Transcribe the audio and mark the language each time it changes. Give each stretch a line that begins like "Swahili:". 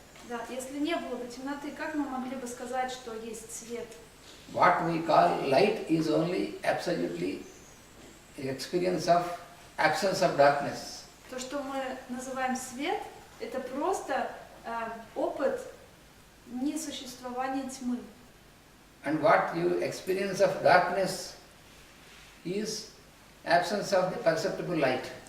Russian: Да, если не было бы темноты, как мы могли бы сказать, что есть свет?
English: What we call light is only absolutely the experience of absence of darkness.
Russian: То, что мы называем свет, это просто опыт несуществования тьмы.
English: And what you experience of darkness is absence of the perceptible light.